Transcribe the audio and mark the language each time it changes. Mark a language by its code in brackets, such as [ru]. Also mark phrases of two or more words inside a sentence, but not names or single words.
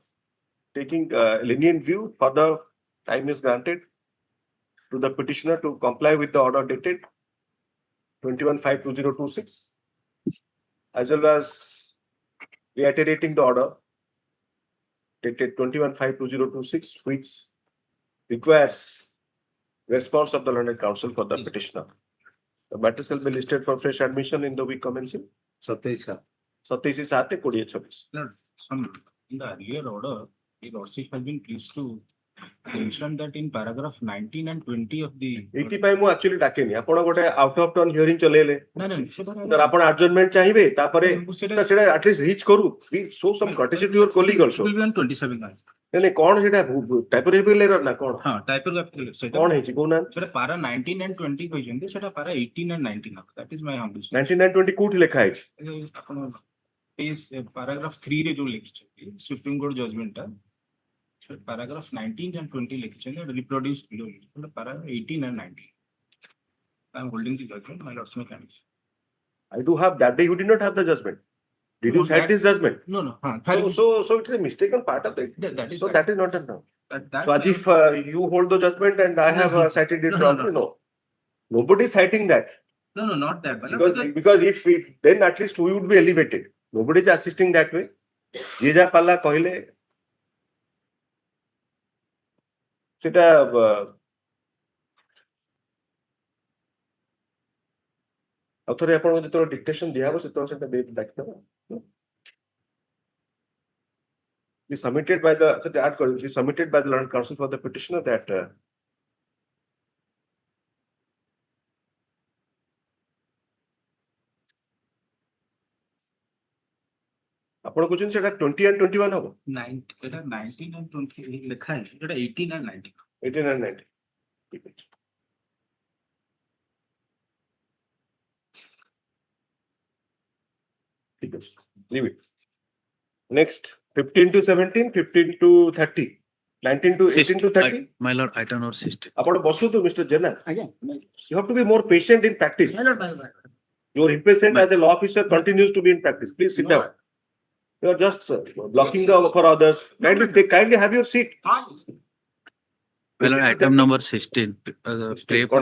[en] Taking a lenient view, further time is granted to the petitioner to comply with the order dated 21/5/2026, as well as reiterating the order dated 21/5/2026, which requires response of the learned counsel for the petitioner. The matter shall be listed for fresh admission in the week commencing 27/7/2026. No, in the earlier order, the lordship has been pleased to mention that in paragraph 19 and 20 of the. [or] ଏଇଥିପାଇଁ ମୁଁ actually ଡାକେନି, ଆପଣ ଗୋଟେ [en] out of turn hearing [or] ଚଲେଇଲେ, ସେଟା ଆପଣ ଆଡଜର୍ନମେଣ୍ଟ ଚାହିଁବେ, ତାପରେ ସେଟା [en] at least reach [or] କରୁ, [en] show some courtesy to your colleague also. will be on 27 now. [or] ନାଇଁ କଣ ସେଟା [en] typographical error [or] ନା କଣ ହଁ, typographical ସେଟା କଣ ହେଇଛି କହୁନାହାନ୍ତି? ସେଟା ପାରା 19 and 20 କହିଛନ୍ତି, ସେଟା ପାରା 18 and 19 ହବ. [en] That is my humble [or] 19 and 20 କୋଉଠି ଲେଖା ହେଇଛି? ଆପଣ paragraph 3 ରେ ଯୋଉ ଲେଖିଛନ୍ତି [en] Supreme Court judgment [or] ଟା, [en] paragraph 19 and 20 ଲେଖିଛନ୍ତି, reproduced below, para 18 and 19. I am holding the judgment, my lord's mechanics. I do have that day. You did not have the judgment. Did you cite this judgment? No. So it is a mistaken part of it. That is So that is not done now. that So as if you hold the judgment and I have cited it No, wrongly. No. Nobody is citing that. no, not that. But Because if it, then at least we would be elevated. Nobody is assisting that way. [or] ଯିଏ ଯାହା ପାରିଲା କହିଲେ ସେଟା ଆଉ ଥରେ ଆପଣଙ୍କୁ ଯେତେବେଳେ ଡିକ୍ଟେସନ ଦିଆହବ ସେତେବେଳେ ସେଟା ଦେଖିଦେବ. [en] Be submitted by the learned counsel for the petitioner that [or] ଆପଣ କହୁଛନ୍ତି ସେଟା 20 and 21 ହବ? 19 and 20 ଲେଖା ହେଇଛି, ସେଟା 18 and 19. [en] 18 and 19. [or] ଠିକ ଅଛି. ଠିକ ଅଛି. [en] Leave it. Next, 15 to 17, 15 to 30, 19 to 18 to 30. My lord, item number 16. [or] ଆପଣ ବସନ୍ତୁ Mr. Jena. [en] Again, You have to be more patient in practice. my lord. Your impatience as a law officer continues to be in practice. Please sit down. You are just blocking for others. Kindly have your seat. My lord, item number 16. Pray for